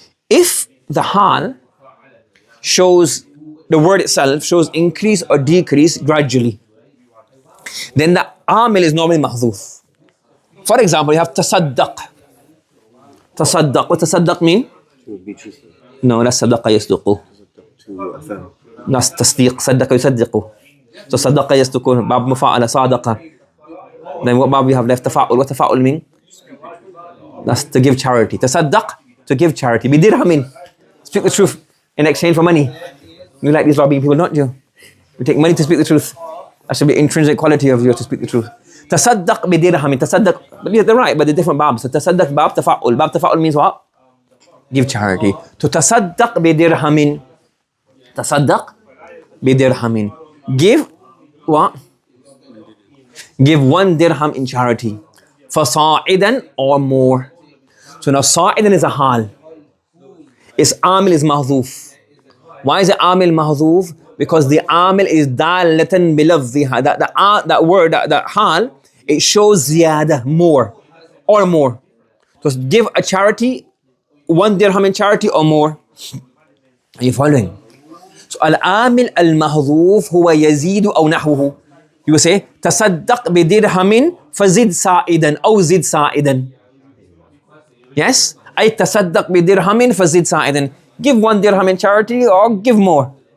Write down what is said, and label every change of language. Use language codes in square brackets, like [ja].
[en] If the حال shows, the word itself shows increase or decrease gradually, then the عامل is normally محذوف. For example, you have تصدق. [ar] تصدق. [en] What تصدق mean? To be truthful. No, that's صدق يصدق. To affirm. That's تصديق. [ar] صدق يصدق. So صدق يصدق باب مفاعلة صادقة. [en] Then what bab we have left? [ar] تفاعل. [en] What تفاعل mean? That's to give charity. تصدق, to give charity. [ar] بدرهم. [en] Speak the truth in exchange for money. You like these robbing people, don't you? You take money to speak the truth. That should be intrinsic quality of you to speak the truth. [ar] تصدق بدرهم. [en] تصدق, but they're right, but they're different babs. So تصدق bab تفاعل. Bab تفاعل means what? Give charity. [ar] To تصدق بدرهم. تصدق بدرهم. [en] Give what? Give 1 dirham in charity. فصاعدا or more. So now صاعدا is a حال. Its عامل is محذوف. Why is it عامل محذوف? Because the عامل is [ar] دالة بلفظها. [en] That word, that حال, it shows زيادة, more or more. So give a charity, 1 dirham in charity or more. Are you following? [ar] So العامل المحذوف هو يزيد أو نحوه. [en] You will say [ar] تصدق بدرهم فزد صاعدا أو زد صاعدا. Yes? أي تصدق بدرهم فزد صاعدا. [en] Give 1 dirham in charity or give more.